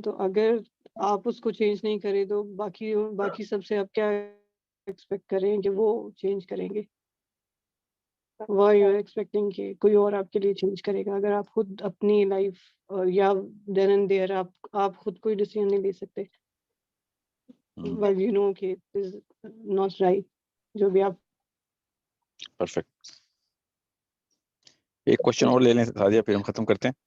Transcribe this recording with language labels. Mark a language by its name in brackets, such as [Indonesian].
[Hindi] तो अगर आप उसको चेंज नहीं करें तो बाकी सबसे आप क्या एक्सपेक्ट करें कि वो चेंज करेंगे. [English] why you are expecting [Hindi] कि कोई और आपके लिए चेंज करेगा, अगर आप खुद अपनी लाइफ या [English] then and there [Hindi] आप खुद कोई डिसीजन नहीं ले सकते. [English] Well, you know कि it is not right, [Hindi] जो भी आप. परफेक्ट. ایک क्वेश्चन और ले लें सादिया, फिर हम खत्म करते हैं.